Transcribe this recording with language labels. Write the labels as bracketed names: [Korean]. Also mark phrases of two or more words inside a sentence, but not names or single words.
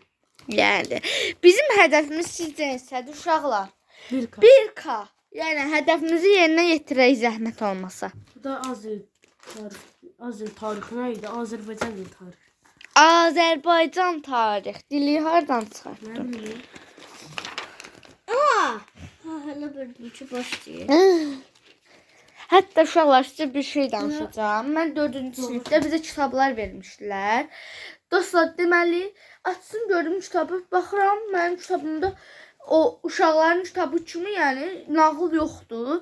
[Azerbaijani] Yəni bizim hədəfimiz sizcə nədir uşaqlar? 1K. 1K. Yəni hədəfimizi yerinə yetirək zəhmət olmasa. Bu da az dil tarixi nə idi? Azərbaycan dil tarixi. Azərbaycan tarix. Dili hardan Nə çıxartdın? [Turkish] bileyim. Hala böyle bir başlıyor. [Azerbaijani] Hətta uşaqlar sizə bir şey danışacağım. Mən 4-cü sinifdə bizə kitablar vermişdilər. Dostlar, deməli, açsın gördüm kitabı, baxıram, mənim kitabımda o uşaqların kitabı kimi, yəni nağıl yoxdur.